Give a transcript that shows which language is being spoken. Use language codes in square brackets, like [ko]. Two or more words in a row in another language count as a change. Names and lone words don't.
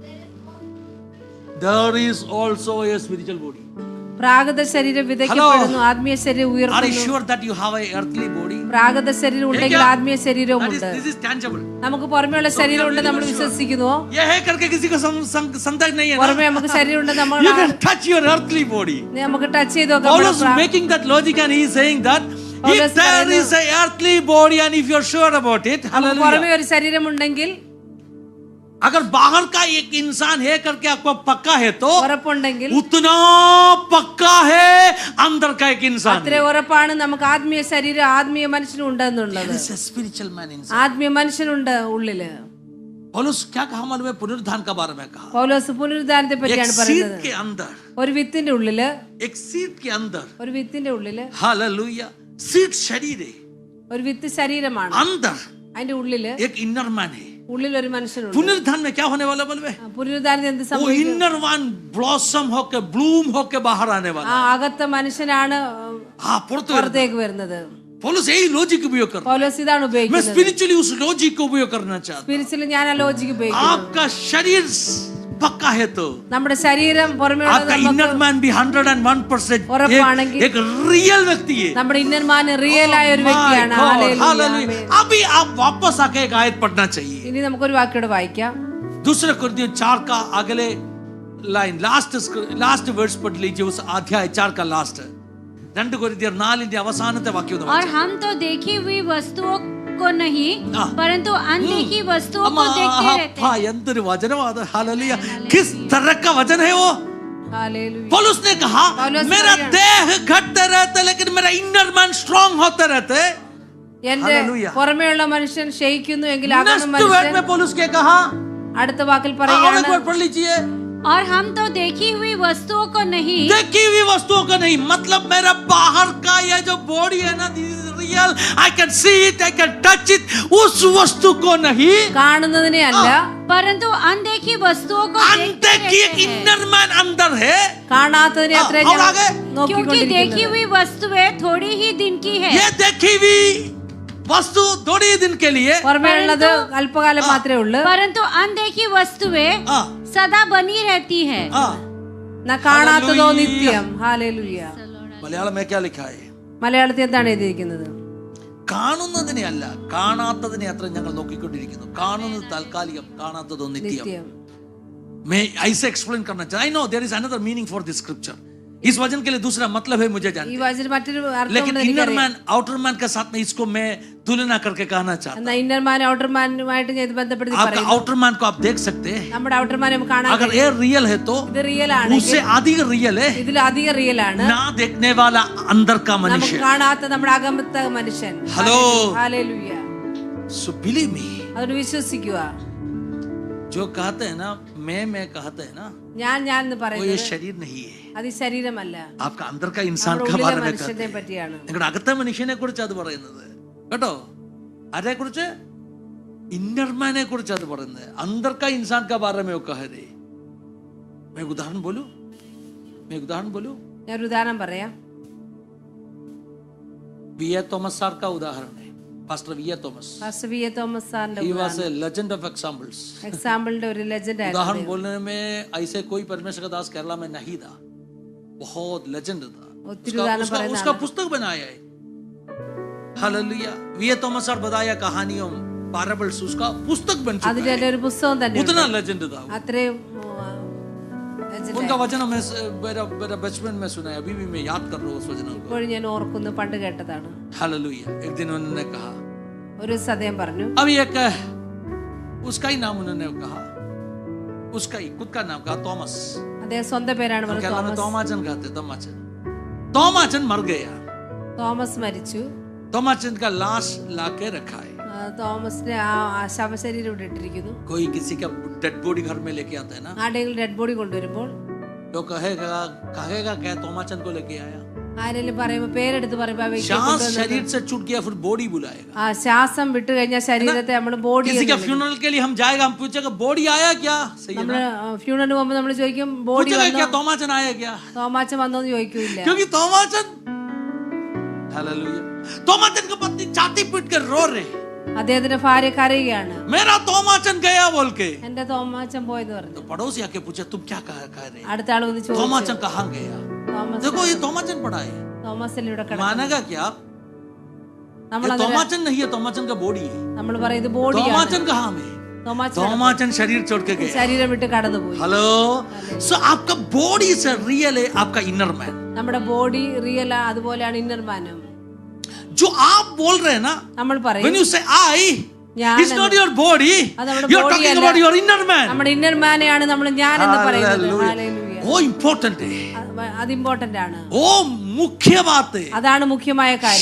[en] there is also a spiritual body. [ml] പ്രാകൃത ശരീരം വിതയ്ക്കപ്പെടുന്നു, ആത്മീയ ശരീരം [en] Are you [ml] ഉയർത്തുന്നു. [en] sure that you have a earthly body? [ml] പ്രാകൃത ശരീരം ഉണ്ടെങ്കിൽ ആത്മീയ ശരീരവും [en] That is, [ml] ഉണ്ട്. [en] this is tangible. [ml] നമുക്ക് പുറമെയുള്ള ശരീരം ഉണ്ട് നമ്മൾ വിശ്വസിക്കുന്നുവോ? [hi] ये है करके किसी को संदेह नहीं है [ml] പുറമെ [hi] ना? [ml] നമുക്ക് ശരീരം ഉണ്ട്, നമ്മൾ [en] You can touch your earthly body. [ml] നമുക്ക് ടച്ച് ചെയ്ത് [en] Paul is [ml] നോക്കാം. [en] making that logic and he is saying that Paulus if there is a earthly body and if you are sure about it, [ml] പുറമെ [en] hallelujah. [ml] ഒരു ശരീരം ഉണ്ടെങ്കിൽ, [hi] अगर बाहर का एक इंसान है करके आपको पक्का है तो [ml] ഉറപ്പുണ്ടെങ്കിൽ [hi] उतना पक्का है अंदर का एक इंसान [ml] അത്ര ഉറപ്പാണ് നമുക്ക് ആത്മീയ ശരീരം ആത്മീയ മനുഷ്യനും ഉണ്ടെന്നുള്ളത്. [en] There is a spiritual man inside. [ml] ആത്മീയ മനുഷ്യനുണ്ട് ഉള്ളില്. [hi] पौलुस क्या कहा मालूम है? पुनरुत्थान का बारे में कहा। [ml] പൗലോസ് പുനരുദ്ധാനത്തെ [hi] एक [ml] പറ്റിയാണ് [hi] सीड [ml] പറയുന്നത്. [hi] के अंदर, [ml] ഒരു വിത്തിന്റെ ഉള്ളില്, [hi] एक सीड के अंदर, [ml] ഒരു വിത്തിന്റെ ഉള്ളില്, [hi] हालेलुया, सीड शरीर है, [ml] ഒരു വിത്ത് ശരീരമാണ്. [hi] अंदर [ml] അതിന്റെ ഉള്ളില് [hi] एक [en] inner man [hi] है। [ml] ഉള്ളിൽ ഒരു മനുഷ്യനുണ്ട്. [hi] पुनरुत्थान में क्या होने वाला बोलवे? [ml] പുനരുദ്ധാനത്തിൽ എന്ത് [hi] वो [ml] സംഭവിക്കും? [en] inner one blossom [hi] होके ब्लूम होके बाहर आने वाला। [ml] ആ അകത്തെ മനുഷ്യനാണ് [hi] हाँ, पुरतु [ml] പുറത്തേക്ക് വരുന്നത്. [hi] पौलुस यही लॉजिक उपयोग कर रहा [ml] പൗലോസ് ഇതാണ് [hi] है। मैं [ml] ഉപയോഗിക്കുന്നത്. [hi] स्पिरिचुअली उस लॉजिक को उपयोग करना चाहता हूँ। [ml] സ്പിരിച്വലി ഞാൻ ആ ലോജിക്ക് ഉപയോഗിക്കുന്നത്. [hi] आपका शरीर पक्का है तो [ml] നമ്മുടെ ശരീരം പുറമെയുള്ള [hi] आपका [en] inner man [hi] भी 101% [ml] ഉറപ്പാണെങ്കിൽ [hi] एक रियल व्यक्ति है। [ml] നമ്മുടെ [en] inner man [ml] റിയൽ ആയ ഒരു വ്യക്തിയാണ്. [en] My God, [ml] ഹല്ലേലൂയ, [en] hallelujah. [ml] ആമേൻ. [hi] अभी आप वापस आके एक आयत पढ़ना चाहिए। [ml] ഇനി നമുക്കൊരു വാക്യോടെ വായിക്കാം. [hi] दूसरे कोरिन्थियों 4 का अगले [en] line last words [hi] पढ़ लीजिए, उस अध्याय 4 का लास्ट 2 कोरिन्थियर 4 [ml] അവസാനത്തെ വാക്യം ഒന്ന് [hi] और [ml] വായിച്ചാൽ। [hi] हम तो देखी हुई वस्तुओं को नहीं हाँ। परंतु अनदेखी वस्तुओं को देखते रहते हैं। [ml] എന്തൊരു വചനമാണ്, [hi] हालेलुया। किस तरह का वचन है वो? [ml] ഹല്ലേലൂയ. [hi] पौलुस ने कहा पौलुस मेरा ने- देह घटते रहते लेकिन मेरा [en] inner man strong [hi] होते रहते। [ml] എന്റെ ഹല്ലേലൂയ. പുറമെയുള്ള മനുഷ്യൻ ക്ഷയിക്കുന്നു എങ്കിൽ അകത്തെ [en] next word [ml] മനുഷ്യൻ, [hi] में पौलुस क्या कहा? [ml] അടുത്ത വാക്കിൽ [hi] और [ml] പറയുകയാണ്, [hi] एक वर्ड पढ़ लीजिए। और हम तो देखी हुई वस्तुओं को नहीं देखी हुई वस्तुओं का नहीं, मतलब मेरा बाहर का ये जो बॉडी है ना, [en] this is real, I can see it, I can touch it, [hi] उस वस्तु को नहीं, [ml] കാണുന്നതിനെ അല്ല, [hi] परंतु अनदेखी वस्तुओं को देखते अनदेखी एक रहते हैं। [en] inner man [hi] अंदर है। [ml] കാണാത്തതിനെ അത്ര [hi] और आगे? क्योंकि देखी [ml] നോക്കിക്കൊണ്ടിരിക്കുന്നത്. [hi] हुई वस्तुएं थोड़ी ही दिन की है ये देखी हुई वस्तु थोड़ी ही दिन के लिए, [ml] പുറമെയുള്ളത് അല്പകാലം മാത്രമേ ഉള്ളൂ. [hi] परंतु अनदेखी वस्तुएं हाँ, सदा बनी रहती है। हाँ। [ml] കാണാത്തതോ ഹല്ലേലൂയ. നിത്യം. ഹാലേലൂയ. [hi] മലയാളം में क्या लिखा है? [ml] മലയാളത്തിൽ എന്താണ് എഴുതിയിരിക്കുന്നത്? കാണുന്നതിനെ അല്ല, കാണാത്തതിനെ അത്ര ഞങ്ങൾ നോക്കിക്കൊണ്ടിരിക്കുന്നു. കാണുന്നത് താൽക്കാലികം, കാണാത്തതോ നിത്യം. നിത്യം. [hi] मैं ऐसे एक्सप्लेन करना चाहता हूं। [en] I know there is another meaning for this scripture. [hi] इस वचन के लिए दूसरा मतलब है मुझे [ml] ഈ [hi] जानते हैं। [ml] വചനം മറ്റൊരു [hi] लेकिन [ml] അർത്ഥമുണ്ടെന്ന് [hi] इनर [ml] എനിക്കറിയാം. [en] man outer man [hi] के साथ में इसको मैं तुलना करके कहना चाहता [ml] എന്നാ [en] inner man [ml] ഔട്ടർ മാനുമായിട്ട് ഞാൻ ഇത് ബന്ധപ്പെടുത്തി [hi] हूं। आपका [ml] പറയുന്നു. [en] outer man [hi] को आप देख सकते हैं, [ml] നമ്മുടെ ഔട്ടർ മാനെ നമുക്ക് കാണാൻ [hi] अगर [ml] കഴിയും. [hi] ये रियल है तो [ml] ഇത് റിയൽ ആണ്, [hi] उससे अधिक रियल है [ml] ഇതിൽ അധിക റിയൽ ആണ്. [hi] ना देखने वाला अंदर का [ml] നമുക്ക് [hi] मनुष्य। [ml] കാണാത്ത നമ്മുടെ അകമത്തെ മനുഷ്യൻ. ഹലോ. ഹല്ലേലൂയ. [en] So believe me, [ml] അതിന് വിശ്വസിക്കുക. [hi] जो कहते हैं ना मैं कहते हैं ना, [ml] ഞാൻ എന്ന് [hi] वो ये [ml] പറയുന്നത് [hi] शरीर नहीं है, [ml] അത് ഈ ശരീരമല്ല, [hi] आपका अंदर का इंसान [ml] നമ്മുടെ [hi] का [ml] ഉള്ളിലെ [hi] बारे में कहते [ml] മനുഷ്യനെ [hi] हैं। [ml] പറ്റിയാണ്. നിങ്ങളുടെ അകത്തെ മനുഷ്യനെ കുറിച്ച് അത് പറയുന്നത് കേട്ടോ. ആരെ കുറിച്ച്? ഇന്നർ മാനെ കുറിച്ച് അത് പറയുന്നത്. [hi] अंदर का इंसान का बारे में वो कह रहे। मैं एक उदाहरण बोलूं? [ml] ഞാൻ ഒരു ഉദാഹരണം പറയാം. [hi] बीए थॉमस सर का उदाहरण है। Pastor V.A. Thomas. [ml] പാസ്റ്റർ വി എ തോമസ് സാറിന്റെ [en] He was a legend of examples. [ml] എക്സാമ്പിളിന്റെ ഒരു ലെജൻഡ് ആയിരുന്നു. [hi] उदाहरण बोलने में ऐसे कोई परमेश्वर का दास केरला में नहीं था, बहुत लेजेंड था. उसका पुस्तक बनाया है. हालेलुया. V.A. Thomas सर बताया कहानियों, parables, उसका पुस्तक बन चुका [ml] അതിന്റെ [hi] है. [ml] ഒരു പുസ്തകം തന്നെ [hi] उतना लेजेंड था. [ml] അത്രയും [hi] उनका वचन मैं मेरा बचपन में सुना है, अभी भी मैं याद कर रहा हूँ उस वचन को. [ml] ഇപ്പോഴും ഞാൻ ഓർക്കുന്നു, പണ്ട് കേട്ടതാണ്. [hi] हालेलुया. एक दिन उन्होंने कहा, [ml] ഒരു സദയം പറഞ്ഞു, [hi] अभी एक उसका ही नाम उन्होंने कहा, उसका ही खुद का नाम कहा, थॉमस. [ml] അദ്ദേഹം സ്വന്തം പേരാണ് പറഞ്ഞത്, [hi] केरला में [ml] തോമസ്. [hi] तोमाचन कहते, तोमाचन मर गया. [ml] തോമസ് മരിച്ചു. [hi] तोमाचन का लाश लाके रखा है. [ml] തോമസിന്റെ ആ ശവശരീരം ഇവിടെ ഇട്ടിരിക്കുന്നു. [hi] कोई किसी का [en] dead body [hi] घर में लेके आता है ना, [ml] ആരെങ്കിലും [en] dead body [ml] കൊണ്ടുവരുമ്പോൾ [hi] तो कहेगा क्या तोमाचन को लेके आया. [ml] ആരെങ്കിലും പറയുമ്പോ പേരെടുത്ത് പറയുമ്പോ ആ വ്യക്തിയെ [hi] सांस [ml] കൊണ്ടുവന്നത്. [hi] शरीर से छूट गया फिर बॉडी बुलाएगा. [ml] ആ ശ്വാസം വിട്ടു കഴിഞ്ഞാൽ ശരീരത്തെ നമ്മൾ ബോഡി, [hi] किसी का फ्यूनरल के लिए हम जाएगा, हम पूछेगा बॉडी आया क्या. सही है [ml] നമ്മള് [hi] ना. [ml] ഫ്യൂണറിന് പോകുമ്പോ നമ്മൾ ചോദിക്കും ബോഡി [hi] पूछेगा [ml] വന്നോ, [hi] क्या तोमाचन आया क्या. [ml] തോമാച്ചൻ വന്നോന്ന് ചോദിക്കൂല. [hi] क्योंकि तोमाचन, हालेलुया, तोमाचन की पत्नी छाती पीट कर रो रहे, [ml] അദ്ദേഹത്തിന്റെ ഭാര്യ കരയുകയാണ്, [hi] मेरा तोमाचन गया बोल के. [ml] എന്റെ തോമാച്ചൻ പോയെന്ന് പറഞ്ഞു. [hi] तो पड़ोसी आके पूछे तुम क्या कह रहे. [ml] അടുത്ത ആള് വന്ന് ചോദിച്ചു, [hi] तोमाचन कहाँ गया. [ml] തോമസ് [hi] देखो ये तोमाचन पड़ा है. [ml] തോമസിൽ ഇവിടെ കിടക്കുന്നു. [hi] मानेगा क्या. [ml] നമ്മൾ [hi] ये तोमाचन नहीं है, तोमाचन का बॉडी है. [ml] നമ്മൾ പറയും ഇത് ബോഡിയാണ്. [hi] तोमाचन कहाँ में. तोमाचन शरीर छोड़ के गया. [ml] ശരീരം വിട്ട് കടന്നുപോയി. [hi] हेलो. सो आपका [en] body is real [hi] है, आपका [en] inner man. [ml] നമ്മുടെ [en] body real, [ml] അതുപോലെയാണ് ഇന്നർ മാനം. [hi] जो आप बोल रहे हैं ना, [ml] നമ്മൾ പറയും [en] when you say I, it's not your body, [ml] നമ്മുടെ [en] you're body talking [ml] അല്ല. [en] about your inner man. [ml] നമ്മുടെ ഇന്നർ മാനെയാണ് നമ്മൾ ഞാൻ എന്ന് പറയുന്നത്. [en] Hallelujah. [ml] ഹല്ലേലൂയ. [hi] वो इम्पोर्टेंट है, [ml] അത് ഇമ്പോർട്ടന്റ് ആണ്, [hi] वो मुख्य बात है. [ml] അതാണ് മുഖ്യമായ കാര്യം.